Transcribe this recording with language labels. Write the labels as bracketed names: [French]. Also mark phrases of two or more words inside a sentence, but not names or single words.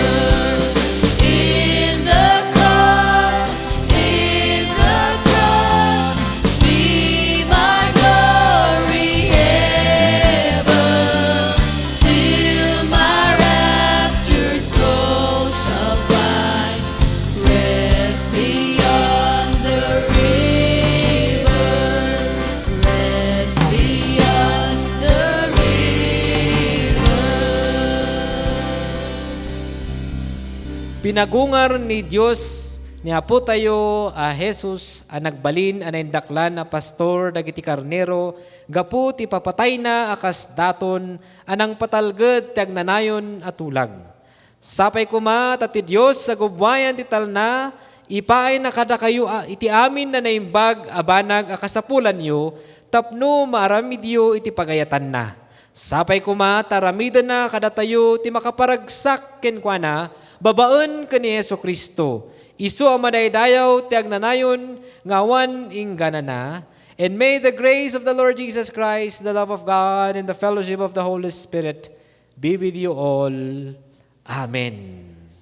[English] In the cross, be my glory ever, till my raptured soul shall find rest beyond the river, rest beyond the river. [Iloko] Pinagungar ni Dios ni Apo tayo a Jesus a nagbalin a naindaklan a pastor dagiti karnero gapu ti papatay na akas daton anang patalged ti agnanayon a tulag. Sapay kuma ti Dios sa gubwayan ti talna ipaay na kada kayo iti amin na naimbag abanag a kasapulan yo tapno maaramidyo iti pagayatan na. Sapay kuma taramida na kada tayo ti makaparagsak kenkwana babaen ken ni Jesucristo. Isu ang madaydayaw ti agnanayon ngawan ingganana. [English] And may the grace of the Lord Jesus Christ, the love of God, and the fellowship of the Holy Spirit be with you all. Amen.